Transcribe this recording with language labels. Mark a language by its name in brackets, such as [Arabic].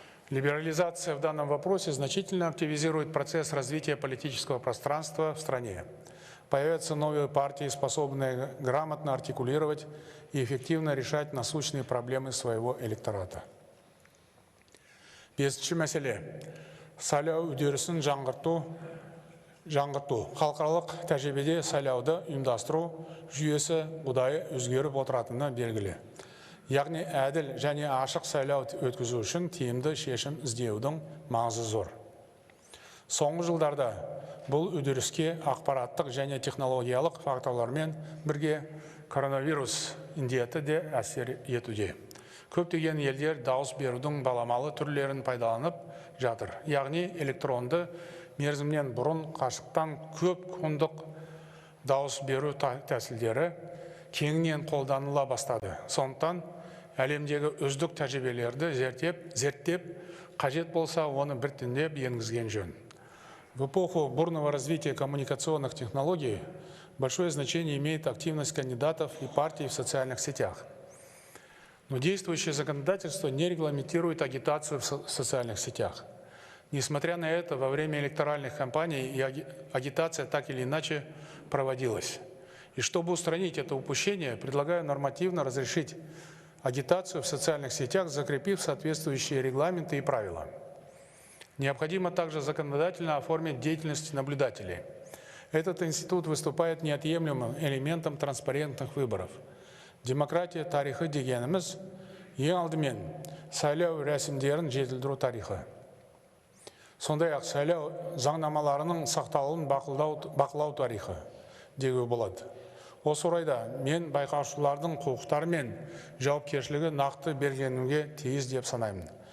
[Russian] Либерализация в данном вопросе значительно активизирует процесс развития политического пространства в стране. Появятся новые партии, способные грамотно артикулировать и эффективно решать насущные проблемы своего электората. [Kazakh] Бесінші мәселе. Сайлау үдерісін жаңғырту. Халықаралық тәжірибеде сайлауды ұйымдастыру жүйесі ұдайы өзгеріп отыратыны белгілі. Яғни әділ және ашық сайлау өткізу үшін тиімді шешім іздеудің маңызы зор. Соңғы жылдарда бұл үдеріске ақпараттық және технологиялық факторлармен бірге коронавирус індеті де әсер етуде. Көптеген елдер дауыс берудің баламалы түрлерін пайдаланып жатыр. Яғни электронды мерзімнен бұрын қашықтан көп күндік дауыс беру тәсілдері кеңінен қолданыла бастады. Сондықтан әлемдегі үздік тәжірибелерді зерттеп, қажет болса оны біртіндеп енгізген жөн. [Russian] В эпоху бурного развития коммуникационных технологий большое значение имеет активность кандидатов и партий в социальных сетях. Но действующее законодательство не регламентирует агитацию в социальных сетях. Несмотря на это, во время электоральных кампаний агитация так или иначе проводилась. И чтобы устранить это упущение, предлагаю нормативно разрешить агитацию в социальных сетях, закрепив соответствующие регламенты и правила. Необходимо также законодательно оформить деятельность наблюдателей. Этот институт выступает неотъемлемым элементом транспарентных выборов. [Kazakh] Демократия тарихы дегеніміз ең алдымен сайлау рәсімдерін жетілдіру тарихы. Сондай-ақ сайлау заңнамаларының сақталуын бақылау тарихы деуге болады. Осы орайда мен байқаушылардың құқықтары мен жауапкершілігі нақты бергенімге тиіс деп санаймын.